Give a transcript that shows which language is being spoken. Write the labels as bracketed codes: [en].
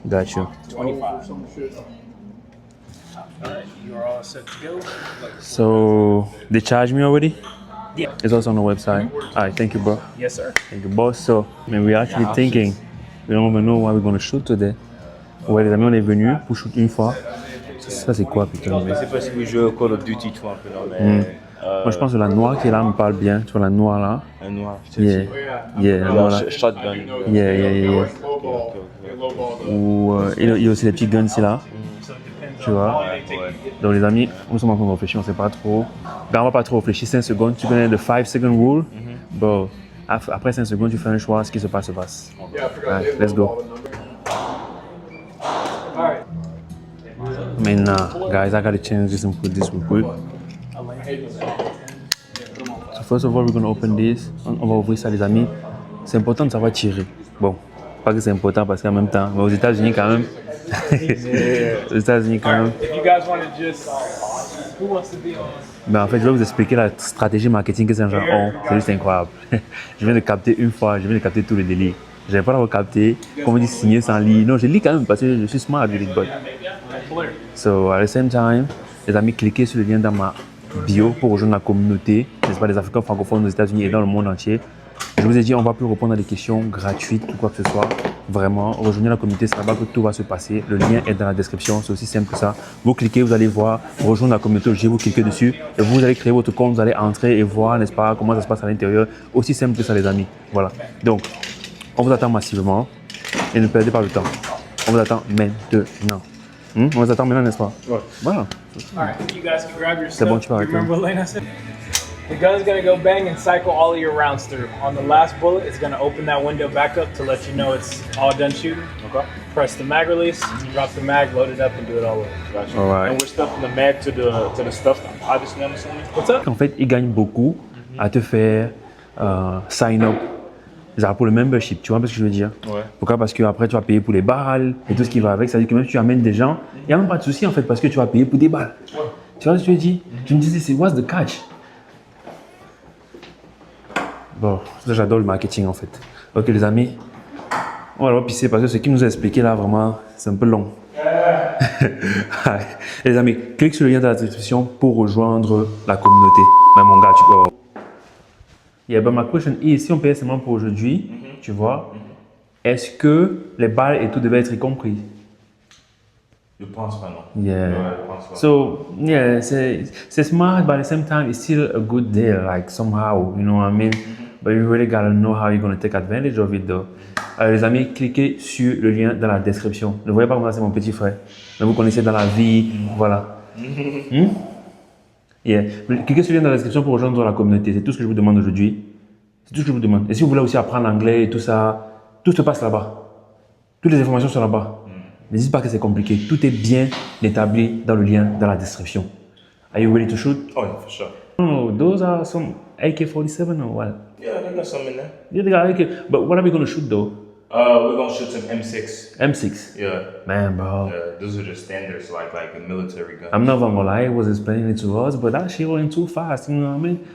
[en] Got you. 25. Alright, you are all set to go. So they charged me already? Yeah. It's also on the website. Alright, thank you, bro. Yes, sir. Thank you, boss. So, man, we're actually thinking, we don't even know what we're gonna shoot today. [fr] Ouais, les amis, on est venus pour shoot une fois. Ça, c'est quoi, putain? C'est parce que we joue au Call of Duty, tu vois, un peu, non, mais... Moi, je pense que la noire qui est là me parle bien. Tu vois, la noire là. Un noir. [en] Yeah. Yeah, [fr] la noire là. [en] Shotgun. Yeah. [fr] Ou il y a aussi les petits guns ici là. Tu vois. Donc les amis, nous sommes en train de réfléchir, on ne sait pas trop. Ben, on va pas trop réfléchir. 5 secondes, tu connais le 5 second rule. Bon, après 5 secondes, tu fais un choix, ce qui se passe se passe. [en] Right, let's go. [fr] Maintenant, [en] guys, I gotta change this and put this real quick. So first of all, we're gonna open this. [fr] On va ouvrir ça, les amis. C'est important de savoir tirer. Bon, pas que c'est important parce qu'en même temps, mais aux États-Unis quand même. Aux États-Unis quand même. [en] If you guys want to just, who wants to be on? [fr] Ben en fait, je vais vous expliquer la stratégie marketing que ces gens ont. C'est juste incroyable. Je viens de capter une fois, je viens de capter tout le délire. Je n'avais pas l'avoir capté. Comme on dit, signer sans lire. Non, je lis quand même parce que je suis smart avec les bots. [en] So, at the same time, [fr] les amis, cliquez sur le lien dans ma bio pour rejoindre la communauté, n'est-ce pas, des Africains francophones aux États-Unis et dans le monde entier. Je vous ai dit, on va plus répondre à des questions gratuites ou quoi que ce soit. Vraiment, rejoignez la communauté, c'est là-bas que tout va se passer. Le lien est dans la description, c'est aussi simple que ça. Vous cliquez, vous allez voir, rejoindre la communauté, vous cliquez dessus et vous allez créer votre compte, vous allez entrer et voir, n'est-ce pas, comment ça se passe à l'intérieur. Aussi simple que ça, les amis. Voilà. Donc, on vous attend massivement et ne perdez pas le temps. On vous attend maintenant. On vous attend maintenant, n'est-ce pas? Ouais. Voilà. [en] Alright, you guys can grab your [fr] C'est [en] stuff. [fr] bon, tu peux [en] You [fr] arrêter. [en] remember what Lena said? The gun's gonna go bang and cycle all of your rounds through. On the last bullet, it's gonna open that window back up to let you know it's all done shooting. Okay. Press the mag release, drop the mag, load it up, and do it all over. Gotcha. All right. And we're stuffing the mag to the stuff, obviously, I'm assuming. What's up? [fr] En fait, ils gagnent beaucoup à te faire sign up genre pour le membership, tu vois un peu ce que je veux dire? Ouais. Pourquoi? Parce qu'après tu vas payer pour les balles et tout ce qui va avec, ça veut dire que même si tu amènes des gens, il n'y a même pas de souci en fait parce que tu vas payer pour des balles. Ouais. Tu vois ce que je veux dire? Je me disais, c'est [en] what's the catch? [fr] Bon, ça j'adore le marketing en fait. Ok les amis, on va le pisser parce que ce qu'il nous a expliqué là vraiment, c'est un peu long. Et les amis, clique sur le lien dans la description pour rejoindre la communauté. Mais mon gars, tu peux... [en] Yeah, but my question is, [fr] si on payait seulement pour aujourd'hui, tu vois, est-ce que les balles et tout devaient être y compris? Je pense pas, non. [en] Yeah. [fr] Ouais, je pense pas. [en] So, yeah, [fr] c'est smart, [en] but at the same time, it's still a good deal, like somehow, you know what I mean? But you really gotta know how you're gonna take advantage of it, though. [fr] Les amis, cliquez sur le lien dans la description. Ne voyez pas comment c'est mon petit frère. Mais vous connaissez dans la vie, voilà. Yeah. Cliquez sur le lien dans la description pour rejoindre la communauté. C'est tout ce que je vous demande aujourd'hui. C'est tout ce que je vous demande. Et si vous voulez aussi apprendre l'anglais et tout ça, tout se passe là-bas. Toutes les informations sont là-bas. N'hésitez pas que c'est compliqué. Tout est bien établi dans le lien dans la description. [en] Are you ready to shoot? Oh, yeah, for sure. No, those are some AK-47 or what? Yeah, I got some in there. Yeah, they got AK. But what are we going to shoot though? We're gonna shoot some M6. M6. Yeah. Man, bro. Those are the standards, like a military gun. I'm not gonna lie, he was explaining it to us, but that shit went too fast, you know what I mean?